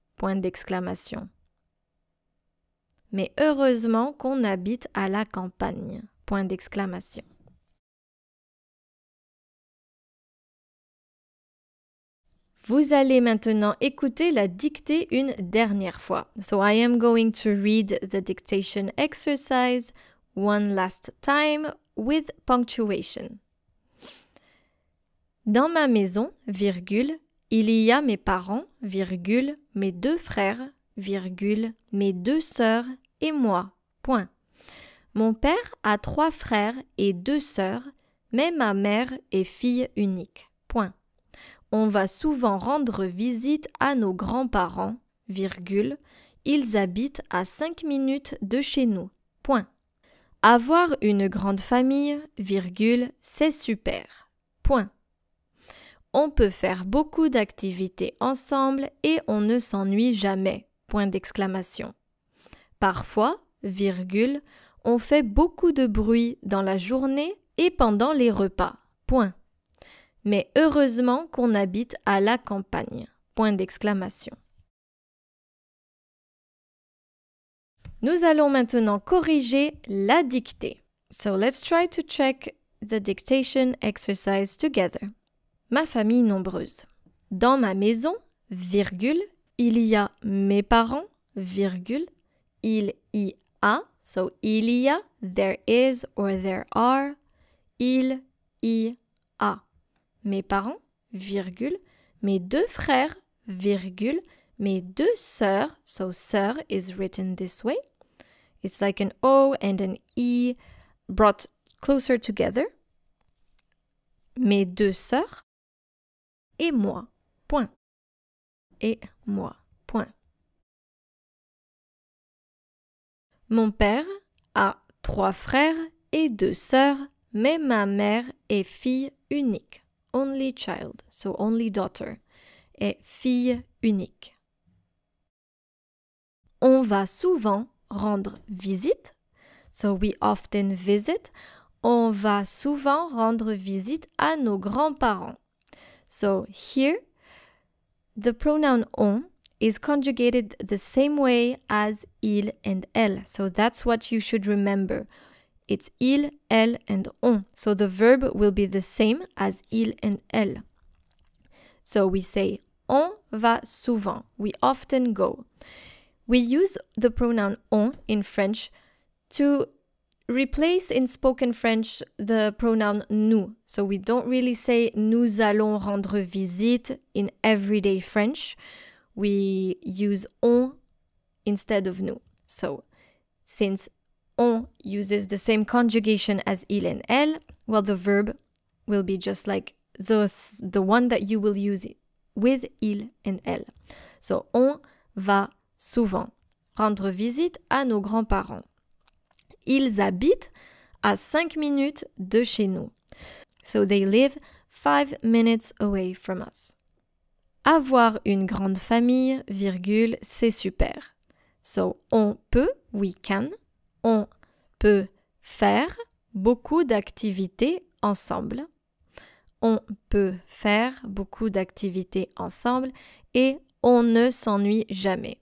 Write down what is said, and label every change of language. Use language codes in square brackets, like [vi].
[fr] Point d'exclamation. Mais heureusement qu'on habite à la campagne. Point d'exclamation. Vous allez maintenant écouter la dictée une dernière fois. [en] So I am going to read the dictation exercise one last time with punctuation. [fr] Dans ma maison, virgule, il y a mes parents, virgule, mes 2 frères, virgule, mes 2 sœurs et moi. Point. Mon père a 3 frères et 2 sœurs, mais ma mère est fille unique. Point. On va souvent rendre visite à nos grands-parents, virgule, ils habitent à 5 minutes de chez nous, point. Avoir une grande famille, virgule, c'est super, point. On peut faire beaucoup d'activités ensemble et on ne s'ennuie jamais, point d'exclamation. Parfois, virgule, on fait beaucoup de bruit dans la journée et pendant les repas, point. Mais heureusement qu'on habite à la campagne, point d'exclamation. Nous allons maintenant corriger la dictée. [en] So let's try to check the dictation exercise together. [fr] Ma famille nombreuse. Dans ma maison, virgule, il y a mes parents, virgule, il y a, so il y a, [en] there is or there are, [fr] il y a. Mes parents, virgule, mes 2 frères, virgule, mes 2 sœurs, [en] so sœur is written this way. It's like an O and an E brought closer together. [fr] Mes 2 sœurs. Et moi, point. Et moi, point. Mon père a 3 frères et 2 sœurs, mais ma mère est fille unique. [en] Only child, so only daughter, [fr] est fille unique. On va souvent rendre visite, [en] so we often visit. [fr] On va souvent rendre visite à nos grands-parents. [en] So here, the pronoun on is conjugated the same way as il and elle. So that's what you should remember. It's il, elle, and on. So the verb will be the same as il and elle. So we say [fr] on va souvent. [en] We often go. We use the pronoun on in French to replace in spoken French the pronoun nous. So we don't really say [fr] nous allons rendre visite [en] in everyday French. We use on instead of nous. So since on uses the same conjugation as il and elle, well, the verb will be just like the one that you will use with il and elle. [fr] So on va souvent rendre visite à nos grands-parents. Ils habitent à 5 minutes de chez nous. [en] So they live 5 minutes away from us. [fr] Avoir une grande famille, virgule, c'est super. So on peut, [en] we can, [fr] on peut faire beaucoup d'activités ensemble. On peut faire beaucoup d'activités ensemble et on ne s'ennuie jamais.